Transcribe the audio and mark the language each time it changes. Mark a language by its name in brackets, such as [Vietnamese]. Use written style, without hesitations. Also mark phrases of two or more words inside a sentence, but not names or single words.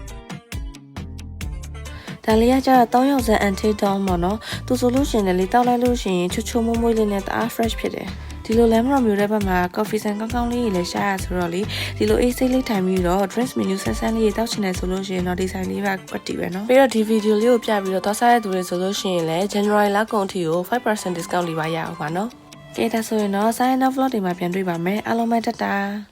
[Burmese] ဒါလေးကကျတော့3ယောက်စံ [English] anti down [Burmese] ပေါ့နော်။သူဆိုလို့ရှိရင်လည်းတောက်လိုက်လို့ရှိရင်ချွတ်ချွတ်မွေးလေးနဲ့တအား fresh ဖြစ်တယ်။ဒီလိုလမ်းမတော်မျိုးတဲ့ဘက်မှာ coffee ဆိုင်ကောင်းလေးကြီးလည်းရှားရဆိုတော့လေဒီလိုအေးစိတ်လေးထိုင်ပြီးတော့ [English] drinks menu [Burmese] ဆန်းဆန်းလေးတောက်ချင်တယ်ဆိုလို့ရှိရင်တော့ဒီဆိုင်လေးပါကွက်တီပဲနော်ပြီးတော့ဒီဗီဒီယိုလေးကိုပြပြီးတော့သွားစားရတဲ့သူတွေဆိုလို့ရှိရင်လည်း January လကုန်ထိကို 5% discount လေးပါရအောင်ပါနော်ကဲဒါဆိုရင်တော့ [English] sign up vlog [Burmese] တွေမှာပြန်တွေ့ပါမယ်အားလုံးပဲတတာ